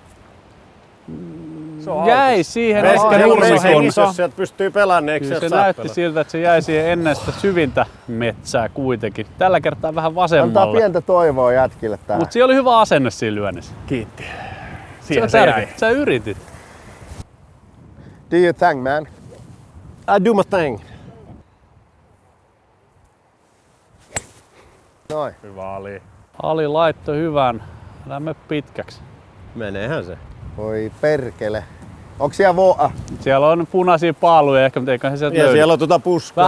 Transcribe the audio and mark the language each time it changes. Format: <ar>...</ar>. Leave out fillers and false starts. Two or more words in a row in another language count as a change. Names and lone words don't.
<fi>Se on Jäi siihen Veska ehkä nurmikon, nurmikon. jos sieltä pystyy pelaamaan, niin eikö Kyllä se sieltä saa näytti pelata? siltä, että se jäi siihen ennen sitä syvintä metsää kuitenkin. Tällä kertaa vähän Antaa vasemmalle. pientä toivoa jätkille tähän. Mutta siellä oli hyvä asenne siinä lyönnissä. Kiitti. Se Siihen on se jäi. tärkeää. Sä yritit.</fi> <en>Do your thing, man. I do my thing.</en> <fi>Noin. Hyvä oli. Ali laittoi hyvän. Älä mene pitkäksi. Meneehän se. Voi perkele. Onks siellä voa? Siellä on punaisia paaluja ehkä, mutta eiköhän se sieltä Ja löydy. siellä on tuota puskaa.</fi>